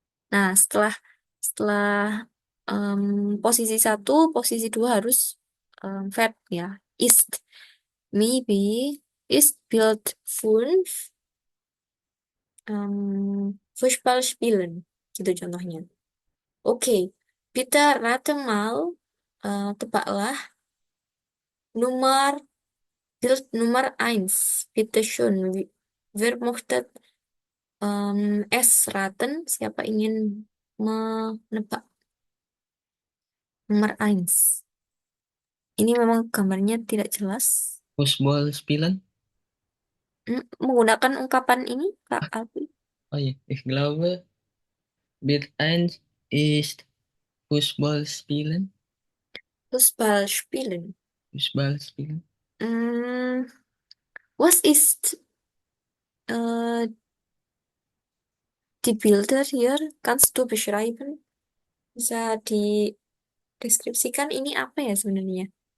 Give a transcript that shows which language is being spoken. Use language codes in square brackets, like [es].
[id] Nah, setelah em, posisi satu, posisi dua harus verb ya. [de] Ist. Maybe ist built fünf Fußball spielen. [id] Gitu contohnya. Oke. [de] Bitte rate mal. [id] Tebaklah nomor [de] Bild Nummer eins. Bitte schön. Wer möchte es raten? [id] Siapa ingin menebak nomor eins? Ini memang gambarnya tidak jelas. [de] Fußball spielen? [id] Menggunakan ungkapan ini, Kak Alfi. [de] Oh ja, ich glaube, Bild eins ist Fußball spielen. Fußball spielen. Fußball spielen. Mm, was ist äh, die Bilder hier? Kannst du beschreiben? [id] Bisa dideskripsikan ini apa ya sebenarnya?